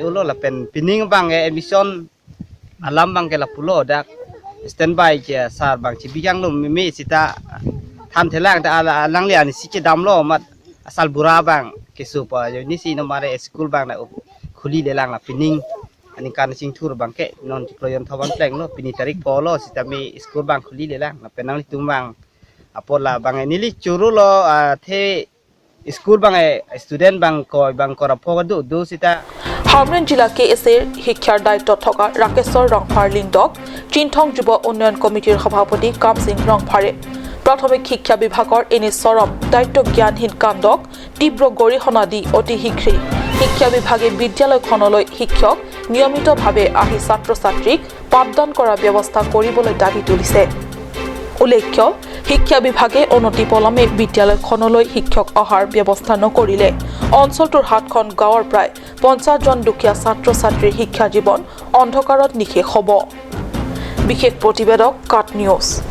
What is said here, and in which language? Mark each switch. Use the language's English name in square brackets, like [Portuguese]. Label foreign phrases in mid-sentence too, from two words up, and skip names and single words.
[Karbi] ulo lapen pining bang emission alam bang ke la pulo dak standby ke sar bang cibijang lo mi sita tham thelang ta alang lian si ke dam lo mat asal bura bang ke supa yo ni si no mare school bang na khuli le lang la pining ani kan sing thur bang ke non diployon thawan pleng lo pini tarik polo sita mi school bang khuli le lang lapen nang li tumang apola bang nili churu lo the school bang student bang ko bang kora phogadu do sita [Assamese] হামৰেন জিলা কেএছএৰ শিক্ষাৰ দায়িত্বত থকা ৰাকেশ্বৰ ৰংফাৰ লিংডক চিন্থং যুৱ উন্নয়ন কমিটিৰ সভাপতি কামসিং ৰংফাৰে প্ৰাথমিক শিক্ষা বিভাগৰ এনে চৰম দায়িত্ব জ্ঞানহীন কাণ্ডক তীব্ৰ গৰিহণা দি অতি শীঘ্ৰে শিক্ষা বিভাগে বিদ্যালয়খনলৈ শিক্ষক নিয়মিতভাৱে আহি ছাত্ৰ ছাত্ৰীক পাঠদান কৰাৰ ব্যৱস্থা কৰিবলৈ দাবী তুলিছে উল্লেখ্য শিক্ষা বিভাগে অনতিপলমে বিদ্যালয়খনলৈ শিক্ষক অহাৰ ব্যৱস্থা নকৰিলে অঞ্চলটোৰ হাতখন গাঁৱৰ প্ৰায় 50 জন দুখীয়া ছাত্ৰ ছাত্ৰীৰ শিক্ষা জীৱন অন্ধকাৰত নিখেষ হ'ব বিশেষ প্ৰতিবেদক কাট নিউজ